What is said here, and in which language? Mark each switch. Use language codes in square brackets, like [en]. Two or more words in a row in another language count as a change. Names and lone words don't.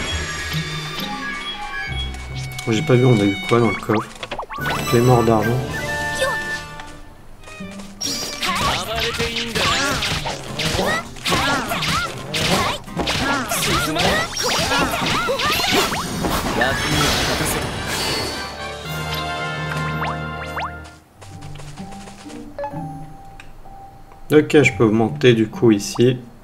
[fr] J'ai pas vu, on a eu quoi dans le coffre? Les morts d'argent. [ja] 暴れていいんだな。静まれ。役には果たせた。 [fr] Ok, je peux augmenter du coup ici.